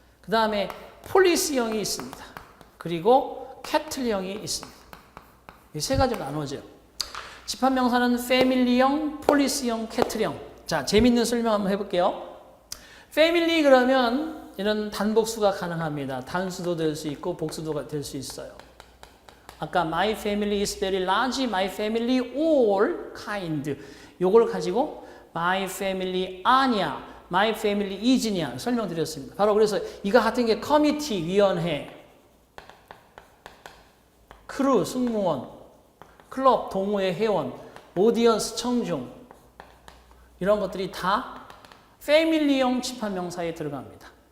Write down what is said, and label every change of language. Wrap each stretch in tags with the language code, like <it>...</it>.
<ko>그 다음에 폴리스형이 있습니다. 그리고 캐틀형이 있습니다. 이 세 가지로 나누어져요. 집합명사는 패밀리형, 폴리스형, 캐틀형. 자, 재밌는 설명 한번 해볼게요. 패밀리 그러면 이런 단복수가 가능합니다. 단수도 될 수 있고 복수도 될 수 있어요. 아까</ko> <en>my family is very large, my family all kind.</en> <ko>요걸 가지고 my family 아냐,</ko> <en>my family is</en> <ko>냐 설명드렸습니다. 바로 그래서 이거 같은 게 커미티, 위원회, 크루, 승무원, 클럽, 동호회, 회원, 오디언스, 청중 이런 것들이 다 패밀리형 집합명사에 들어갑니다.</ko>